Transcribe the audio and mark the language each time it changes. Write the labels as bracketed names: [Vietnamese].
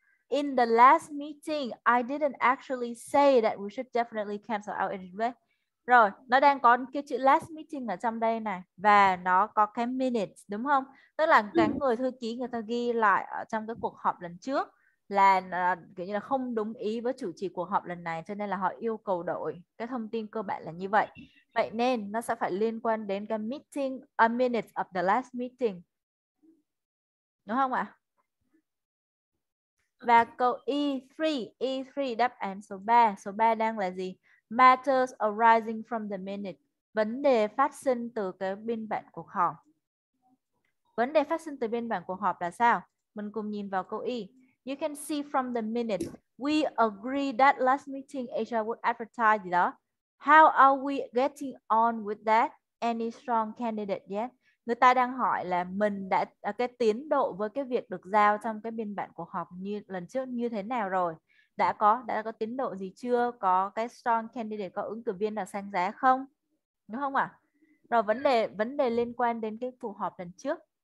[English] In the last meeting, I didn't actually say that we should definitely cancel our event. [Vietnamese] Rồi, nó đang có cái chữ last meeting ở trong đây này và nó có cái minutes, đúng không? Tức là cái người thư ký người ta ghi lại ở trong cái cuộc họp lần trước là kiểu như là không đúng ý với chủ trì cuộc họp lần này, cho nên là họ yêu cầu đổi. Cái thông tin cơ bản là như vậy. Vậy nên nó sẽ phải liên quan đến cái meeting, [English] a minutes of the last meeting. [Vietnamese] Đúng không ạ? Và câu E3 đáp án số 3. Số 3 đang là gì? [English] Matters arising from the minute. [Vietnamese] Vấn đề phát sinh từ cái biên bản cuộc họp. Vấn đề phát sinh từ biên bản cuộc họp là sao? Mình cùng nhìn vào câu E. [English] You can see from the minutes. We agree that last meeting HR would advertise [Vietnamese] gì đó. [English] How are we getting on with that? Any strong candidate yet? [Vietnamese] Người ta đang hỏi là mình đã cái tiến độ với cái việc được giao trong cái biên bản cuộc họp như lần trước như thế nào rồi? Đã có tiến độ gì chưa? Có cái strong candidate, có ứng cử viên nào sang giá không? Đúng không ạ? Rồi vấn đề liên quan đến cái cuộc họp lần trước.